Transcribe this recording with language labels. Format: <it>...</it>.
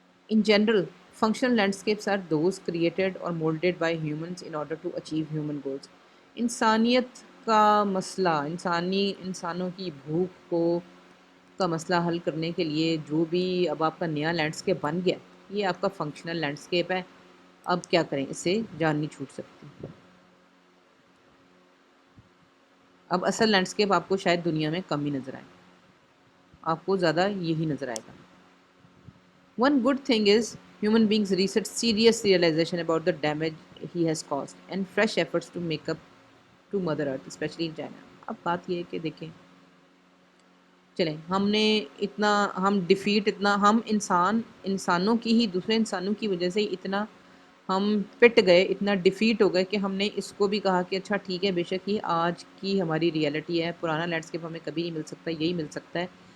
<en>In general, functional landscapes are those created or molded by humans in order to achieve human goals.</en> <ur>انسانیت کا مسئلہ، انسانوں کی بھوک کو کا مسئلہ حل کرنے کے لیے جو بھی اب آپ کا نیا لینڈسکیپ بن گیا، یہ آپ کا فنکشنل لینڈسکیپ ہے. اب کیا کریں، اس سے جان نہیں چھوٹ سکتی. اب اصل لینڈسکیپ آپ کو شاید دنیا میں کم ہی نظر آئے، آپ کو زیادہ یہی نظر آئے گا.</ur> <en>One good thing is human beings reset serious realization about the damage he has caused and fresh efforts to make up to Mother Earth, especially in China.</en> <ur>اب بات یہ ہے کہ دیکھیں چلیں ہم ڈیفیٹ اتنا ہم انسانوں کی ہی دوسرے انسانوں کی وجہ سے اتنا ہم پٹ گئے، اتنا ڈیفیٹ ہو گئے کہ ہم نے اس کو بھی کہا کہ اچھا ٹھیک ہے، بے شک یہ آج کی ہماری ریالٹی ہے، پرانا لینڈسکیپ ہمیں کبھی نہیں مل سکتا، یہی مل سکتا ہے.</ur>